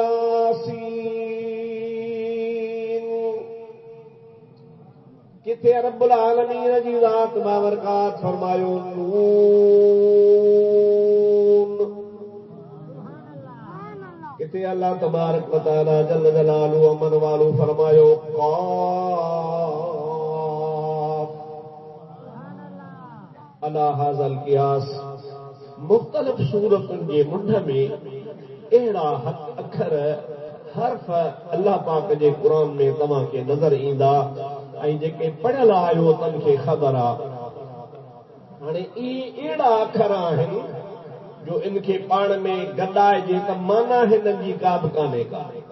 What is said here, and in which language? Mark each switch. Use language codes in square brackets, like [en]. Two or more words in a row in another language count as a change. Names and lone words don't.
[sd] यासीन किथे [ar] رب العالمين [sd] जी ज़ात बाबरकात फरमायो नून किथे [ar] الله تبارك وتعالى جل جلاله وعم نواله [sd] फरमायो क़ाफ [ar] على هذا القياس [sd] मुख़्तलिफ़ सूरतुनि जे मुंड में अहिड़ा अखर हर्फ अल्लाह पाक जे क़ुरान में तव्हांखे नज़र ईंदा ऐं जेके पढ़ियल आहियो तन खे ख़बर आहे हाणे इहे अहिड़ा अखर आहिनि जो इनखे पाण में गॾाइजे त माना हिननि जी का बि कान्हे का